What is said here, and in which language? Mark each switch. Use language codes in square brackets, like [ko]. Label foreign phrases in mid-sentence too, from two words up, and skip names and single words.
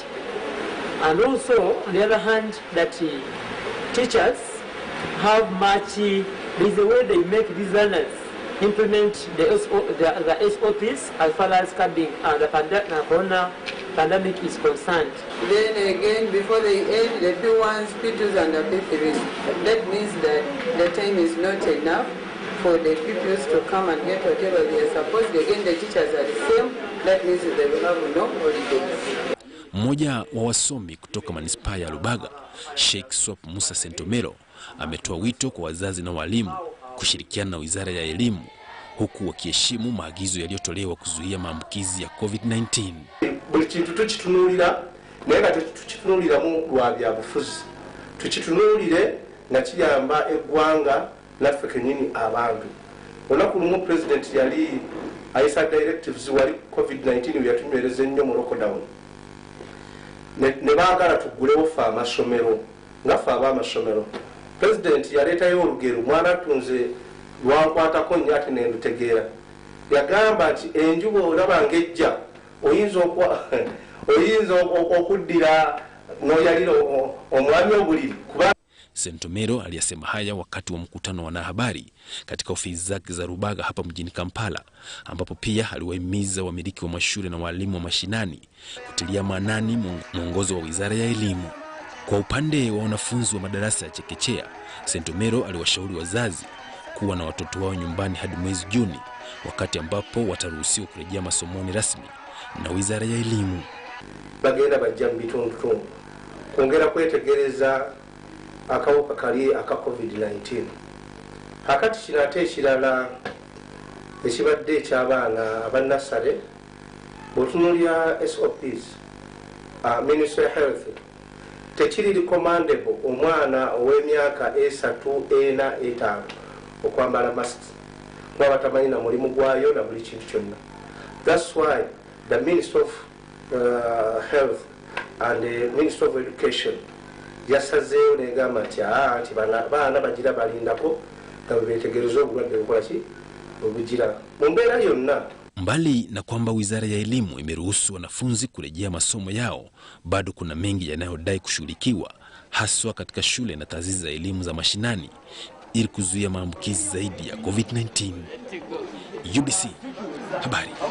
[en] And also, on the other hand, that teachers have much, there is a way they make these learners implement the SOPs as far as curbing the corona pandemic is concerned. Then again, before they end the P1s, P2s and the P3s, that means that the time is not enough for the pupils to come and get whatever they are supposed to. Again, the teachers are the same, that means they will have no holidays. [sw] Mmoja wa wasomi kutoka manispaa ya Lubaga, Sheikh Swap Musa Sentomero, ametoa wito kwa wazazi na walimu kushirikiana na Wizara ya Elimu, huku wakiheshimu maagizo yaliyotolewa kuzuia maambukizi ya COVID-19. [lg] Buli kintu tukitunulira naye nga tetukitunuliramu lwa byabufuzi, tukitunulire nga kiyamba eggwanga naffe kennyini abantu. Olunaku lumu president yali ayisa directives wali COVID-19 yatunywereza ennyo mu lockdown, ne baagala tuggulewo ffe amasomero nga ffe ab'amasomero. President yaleetayo olugero, mwana atunze lwankwatako nnyo ate ne ndutegeera. Yagamba nti enjuba olaba ng'ejja oyinza okuddira n'oyalira omwami obuliri. [sw] Sentomero aliyasema haya wakati wa mkutano wa wanahabari katika ofisi zake za Rubaga hapa mjini Kampala, ambapo pia aliwahimiza wamiliki wa mashule na walimu wa mashinani kutilia maanani mwongozo wa Wizara ya Elimu. Kwa upande wa wanafunzi wa madarasa ya chekechea, Sentomero aliwashauri wazazi kuwa na watoto wao nyumbani hadi mwezi Juni, wakati ambapo wataruhusiwa kurejea masomoni rasmi na Wizara ya Elimu. [lg] Bagenda bajja mu bitundu kwongera kwetegereza akawuka kali aka COVID-19. Hakati kino ate ekirala ekibadde eky'abaana abannasale, bw'otunuulira SOPs, [en] Ministry of Health, [lg] tekiri recommendable omwana ow'emyaka 3, 4, 5 okwambala masks kuba batamanyi na mulimu gwayo na buli kintu kyonna. [en] That's why the Ministry of Health and the Ministry of Education [lg] yasazeewo negamba nti baana bagira balindako nga betegereza obulwadde bukola ki obugira mu mbeera yonna. [sw] Mbali na kwamba Wizara ya Elimu imeruhusu wanafunzi kurejea masomo yao, bado kuna mengi yanayodai kushughulikiwa, haswa katika shule na taasisi za elimu za mashinani ili kuzuia maambukizi zaidi ya COVID-19. UBC habari.